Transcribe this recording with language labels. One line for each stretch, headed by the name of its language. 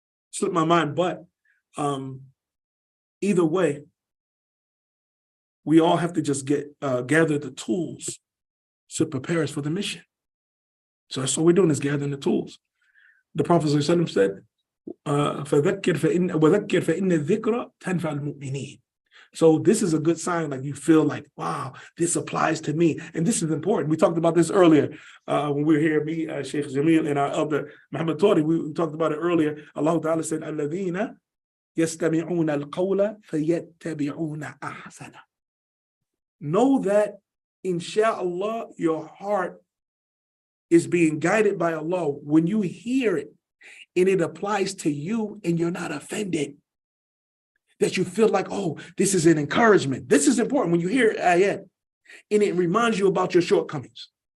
English: Slipped my mind, but either way, we all have to just gather the tools to prepare us for the mission. So that's what we're doing, is gathering the tools. The Prophet ﷺ said,
Arabic: فَذَكِّرْ فَإِنَّ الذِّكْرَ تَنْفَعُ الْمُؤْمِنِينَ.
English: So this is a good sign, like you feel like, wow, this applies to me. And this is important. We talked about this earlier when we were here, me, Sheikh Jamil, and our elder Muhammad Tori. We talked about it earlier. Allah Ta'ala said,
Arabic: الَّذِينَ يَسْتَمِعُونَ الْقَوْلَ فَيَتَّبِعُونَ أَحْسَنَ.
English: Know that, inshallah, your heart is being guided by Allah when you hear it and it applies to you and you're not offended. That you feel like, oh, this is an encouragement. This is important when you hear ayat and it reminds you about your shortcomings.